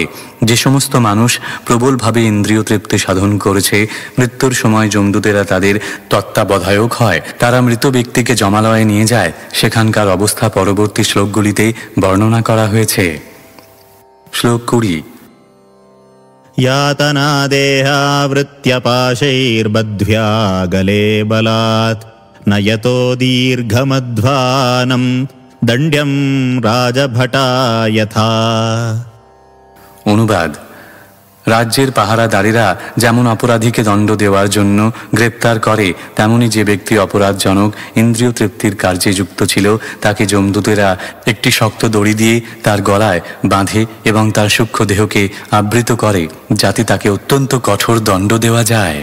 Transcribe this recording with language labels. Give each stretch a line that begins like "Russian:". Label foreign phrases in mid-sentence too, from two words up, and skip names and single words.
Bangla: যে সমস্ত মানুষ প্রবলভাবে ইন্দ্রিয় তৃপ্তি সাধন করেছে মৃত্যুর সময় যমদূতেরা তাদের তত্ত্বাবধায়ক হয়। তারা মৃত ব্যক্তিকে যমালয়ে নিয়ে যায়। সেখানকার অবস্থা পরবর্তী শ্লোকগুলিতে বর্ণনা করা হয়েছে। শ্লোক 20।
Sanskrit: यातना देहावृत्यपाशैर्बध्व्या गले बलात् नयतो दीर्घमध्वानं दण्ड्यं राजभटा यथा।
Bangla: অনুবাদ: রাজ্যের পাহারাদারেরা যেমন অপরাধীকে দণ্ড দেওয়ার জন্য গ্রেপ্তার করে, তেমনি যে ব্যক্তি অপরাধজনক ইন্দ্রিয় তৃপ্তির কার্যে যুক্ত ছিল তাকে যমদূতেরা একটি শক্ত দড়ি দিয়ে তার গলায় বাঁধে এবং তার সূক্ষ্ম দেহকে আবৃত করে যাতে তাকে অত্যন্ত কঠোর দণ্ড দেওয়া যায়।